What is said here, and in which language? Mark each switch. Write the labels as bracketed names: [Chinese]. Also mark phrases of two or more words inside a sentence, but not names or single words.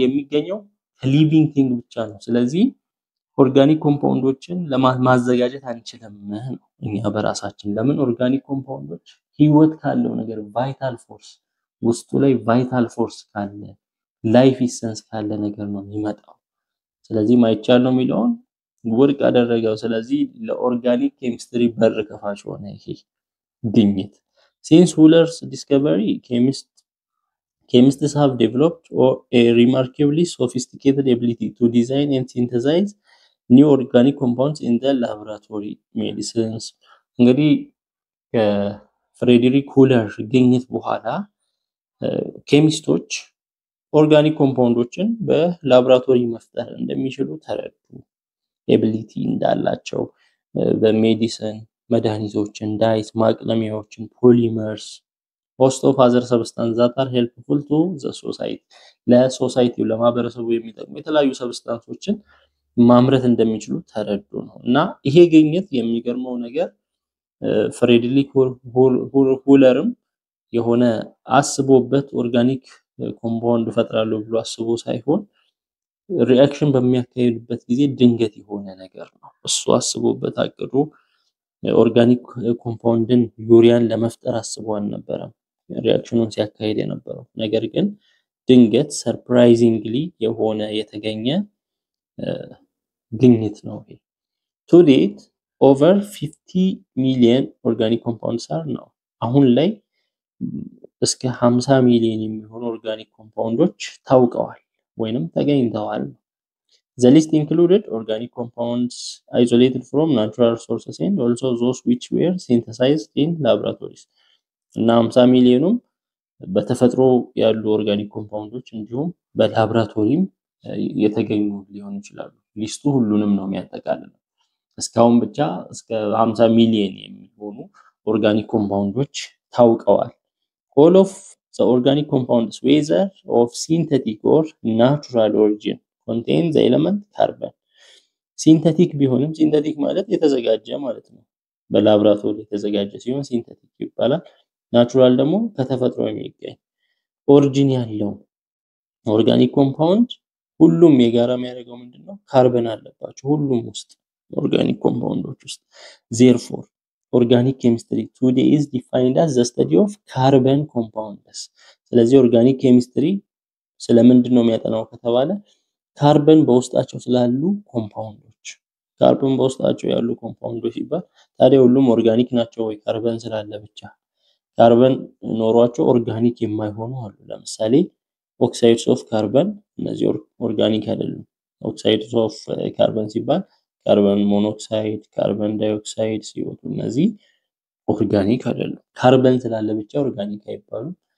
[Amharic] የሚገኘው [English] living thing [Amharic] ብቻ ነው ስለዚህ ኦርጋኒክ ኮምፓውንዶችን ለማዘጋጀት አንችልም ነው እኛ በራሳችን ለምን ኦርጋኒክ ኮምፓውንዶች ህይወት ካለው ነገር [English] vital force [Amharic] ውስጡ ላይ [English] vital force [Amharic] ካለ [English] life essence [Amharic] ካለ ነገር ነው የሚመጣው ስለዚህ ማይቻል ነው የሚለውን ወርቅ አደረገው ስለዚህ ለኦርጋኒክ ኬሚስትሪ በር ከፋች ሆነ ይሄ ግኝት [English] since Wheeler's discovery chemists have developed a remarkably sophisticated ability to design and synthesize new organic compounds in the laboratory medicines [Amharic] እንግዲህ ከፍሬድሪክ ሁለር ግኝት በኋላ ኬሚስቶች ኦርጋኒክ ኮምፓውንዶችን በላብራቶሪ መፍጠር እንደሚችሉ ተረዱ ኤቢሊቲ እንዳላቸው በሜዲሲን መድኃኒቶችን ዳይስ ማቅለሚያዎችን ፖሊመርስ [English] host of other substances that are helpful to the society [Amharic] ለሶሳይቲው ለማህበረሰቡ የሚጠቅሙ የተለያዩ ሰብስታንሶችን ማምረት እንደሚችሉ ተረዱ ነው እና ይሄ ግኝት የሚገርመው ነገር ፍሬድሪክ ሁለርም የሆነ አስቦበት ኦርጋኒክ ኮምፓውንድ ፈጥራለሁ ብሎ አስቦ ሳይሆን ሪአክሽን በሚያካሂድበት ጊዜ ድንገት የሆነ ነገር ነው እሱ አስቦበት አቅዶ ኦርጋኒክ ኮምፓውንድን ዩሪያን ለመፍጠር አስቦ አልነበረም ሪአክሽኑን ሲያካሂድ የነበረው ነገር ግን ድንገት ሰርፕራይዚንግሊ የሆነ የተገኘ ግኝት ነው ይሄ [English] to date over 50 million organic compounds are now [Amharic] አሁን ላይ እስከ 50 ሚሊዮን የሚሆኑ ኦርጋኒክ ኮምፓውንዶች ታውቀዋል ወይንም ተገኝተዋል [English] The list included organic compounds isolated from natural sources and also those which were synthesized in laboratories. [Amharic] እና 50 ሚሊዮኑም በተፈጥሮ ያሉ ኦርጋኒክ ኮምፓውንዶች እንዲሁም በላብራቶሪም የተገኙ ሊሆኑ ይችላሉ። ሊስቱ ሁሉንም ነው የሚያጠቃልለው። እስካሁን ብቻ እስከ 50 ሚሊዮን የሚሆኑ ኦርጋኒክ ኮምፓውንዶች ታውቀዋል። [English] all of the organic compounds whether of synthetic or natural origin contain the element carbon [Amharic] ሲንተቲክ ቢሆንም ሲንተቲክ ማለት የተዘጋጀ ማለት ነው። በላብራቶሪ የተዘጋጀ ሲሆን ሲንተቲክ ይባላል። ናቹራል ደግሞ ከተፈጥሮ የሚገኝ ኦሪጂን ያለው ኦርጋኒክ ኮምፓውንድ ሁሉም የጋራ የሚያደርገው ምንድነው? ካርበን አለባቸው ሁሉም ውስጥ ኦርጋኒክ ኮምፓውንዶች ውስጥ [English] therefore organic chemistry today is defined as the study of carbon compounds [Amharic] ስለዚህ ኦርጋኒክ ኬሚስትሪ ስለምንድነው የሚያጠናው ከተባለ ካርበን በውስጣቸው ስላሉ ኮምፓውንዶች ካርበን በውስጣቸው ያሉ ኮምፓውንዶች ይባል ታዲያ ሁሉም ኦርጋኒክ ናቸው ወይ ካርበን ስላለ ብቻ ካርበን ኖሯቸው ኦርጋኒክ የማይሆኑ አሉ ለምሳሌ [English] oxides of carbon [Amharic] እነዚህ ኦርጋኒክ አይደሉም [English] oxides of carbon [Amharic] ሲባል [English] carbon monoxide carbon dioxide [Amharic] ሲወጡ እነዚህ ኦርጋኒክ አይደሉም ካርበን ስላለ ብቻ ኦርጋኒክ አይባሉም